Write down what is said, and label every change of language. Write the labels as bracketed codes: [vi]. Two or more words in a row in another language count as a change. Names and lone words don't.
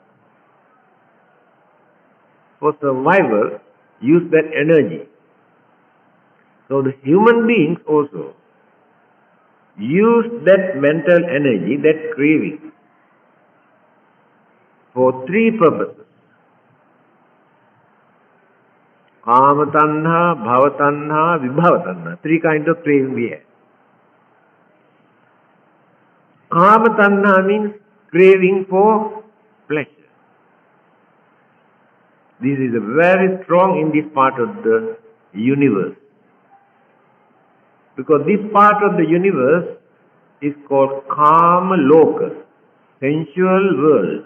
[en] For survival, use that energy. So the human beings also use that mental energy, that craving, for three purposes. [pi] Kama tanha, bhava tanha, vibhava tanha. [en] Three kinds of craving we have. [pi] Kama tanha [en] means craving for pleasure. This is very strong in this part of the universe. Because this part of the universe is called [pi] Kama Loka, [en] sensual world.